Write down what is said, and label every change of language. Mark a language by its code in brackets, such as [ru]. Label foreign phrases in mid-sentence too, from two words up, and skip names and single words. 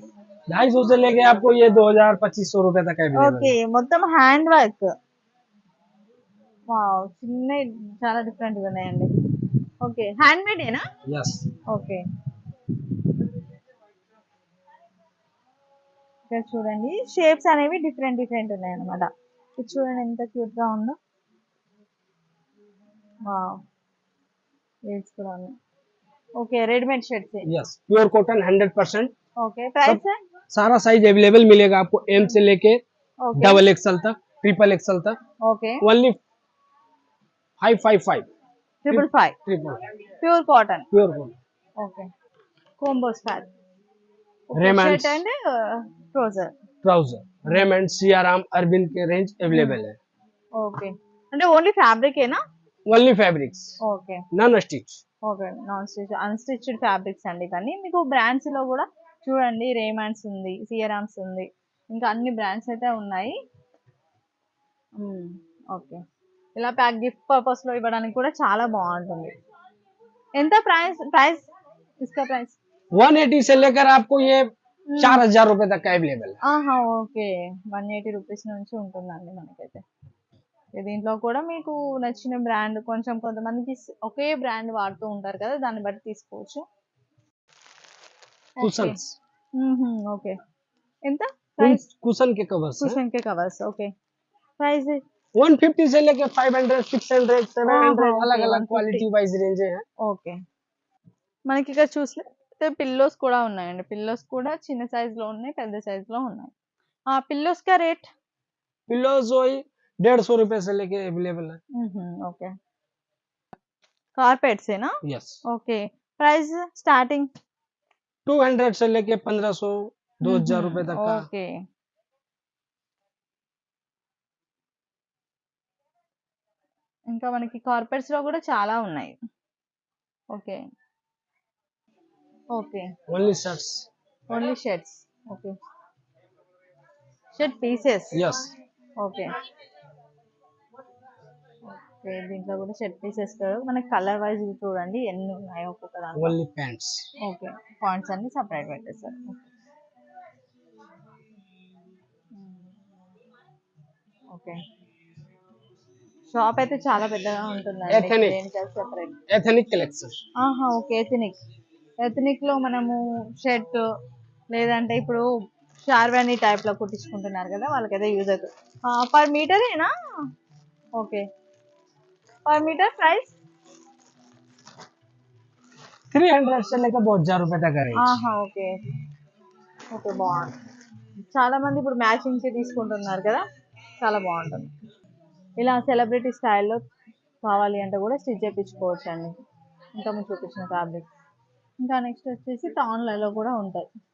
[hi] 250 से लेके आपको ये 2000 2500 रुपए तक अवेलेबल [te] ఓకే మొత్తం [en] hand work [te] వావ్ చిన్న చాలా డిఫరెంట్ గా ఉన్నాయండి ఓకే [en] hand made [te] ఏనా [hi] है। यस, [te] ఓకే ఇక్కడ చూడండి షేప్స్ అనేవి డిఫరెంట్ ఉన్నాయి అన్నమాట ఇది చూడండి ఎంత క్యూట్ గా ఉందో వావ్ వేల్స్ కూడా ఉన్నాయి ఓకే [en] readymade shirts yes pure cotton 100%. [te] ఓకే ప్రైస్ [hi] सारा साइज अवेलेबल मिलेगा आपको एम से लेके [te] ఓకే [en] double XL [hi] तक [en] triple XL [hi] तक, [te] ఓకే [en] only 555 555 ट्रिपल pure cotton pure cotton. okay combo star रेमंड्स shirt and trouser. [hi] ट्राउजर, रेमंड, सियाराम, अरविंद के रेंज अवेलेबल है. [te] ఓకే. అంటే ఓన్లీ ఫ్యాబ్రికేనా? [en] only fabrics, [te] ఓకే. [en] non stitch. [te] ఓకే. [en] non stitch unstitched fabrics [te] అండి ఇవన్నీ. మీకు బ్రాండ్స్‌లో గూడా చూడండి రేమాండ్స్ ఉంది, సియరామ్స్ ఉంది. ఇంకా అన్ని బ్రాండ్స్ అయితే ఉన్నాయి. హ్మ్. ఓకే. ఇలా గిఫ్ట్ పర్పస్‌లో ఇవ్వడానికి కూడా చాలా బావుంటుంది. ఎంత ప్రైస్ ప్రైస్ इसका ప్రైస్? [hi] 180 से लेकर आपको ये 4000 रुपए तक का अवेलेबल है. [te] ఆహా! ఓకే. 180 రూపీస్ నుంచి ఉంటుందండి మనకైతే. దీంట్లో కూడా మీకు నచ్చిన బ్రాండ్ కొంచెం కొంతమందికి ఒకే బ్రాండ్ వాడుతూ ఉంటారు కదా! దాన్ని బట్టి తీసుకోవచ్చు. ఓకే. [hi] कुशन्स, [te] హుహు. ఓకే. ఎంత ప్రైస్? [hi] कुशन के कवर्स हैं. कुशन के कवर्स. [te] ఓకే. ప్రైస్? [hi] 150 से लेकर 500, 600, 700 [te] ఓకే. [hi] अलग अलग 150. [en] quality wise [hi] रेंज है. [te] ఓకే. మనకి ఇక్కడ చూస్తే పిల్లోస్ కూడా ఉన్నాయండి. పిల్లోస్ కూడా చిన్న సైజులో ఉన్నాయి, పెద్ద సైజులో ఉన్నాయి. ఆ పిల్లోస్ [hi] का रेट? पिलोज वही 150 रुपए से लेके अवेलेबल है. [te] హుహు. ఓకే. కార్పెట్సేనా? [en] यस. [te] ఓకే. [en] price starting? [hi] 200 से लेके 1500, 2000 रुपए तक का. [te] ఓకే. ఇంకా మనకి కార్పెట్స్‌లో కూడా చాలా ఉన్నాయి. ఓకే. ఓకే. [en] only shirts. only shirts. okay. shirt pieces. यस. [te] ఓకే. ఓకే. దీంట్లో కూడా [en] shirt pieces [te] కూడా మనకి [en] color wise [te] చూడండి ఎన్ని ఉన్నాయో ఒక్కొక్క దాంట్లో. [en] only pants. [te] ఓకే. పాయింట్స్ అన్ని సెపరేట్ పెట్టేసారు. ఓకే. షాప్ అయితే చాలా పెద్దగా ఉంటుందండి. [en] Ethnic. [te] దేనికది సెపరేట్. [en] ethnic collection. [te] ఆహా! ఓకే. ఎథనిక్. ఎథనిక్‌లో మనము షర్ట్ లేదంటే ఇప్పుడు షార్వాణి టైప్‌లో కుట్టించుకుంటున్నారు కదా! వాళ్ళకైతే యూజ్ అవుతది. పర్ మీటరేనా? ఓకే. [en] per meter price? [hi] 300 से लेकर 2000 रुपए तक का रेंज. [te] ఆహా! ఓకే. ఓకే. బావుంది. చాలా మంది ఇప్పుడు మ్యాచింగ్‌కి తీసుకుంటున్నారు కదా! చాలా బావుంటుంది. ఇలా సెలబ్రిటీ స్టైల్‌లో కావాలి అంటే కూడా స్టిచ్ చేపించుకోవచ్చండి. ఇంతకుముందు చూపించిన ఫ్యాబ్రిక్. ఇంకా నెక్స్ట్ వచ్చేసి టాన్‌లలో కూడా ఉంటాయి.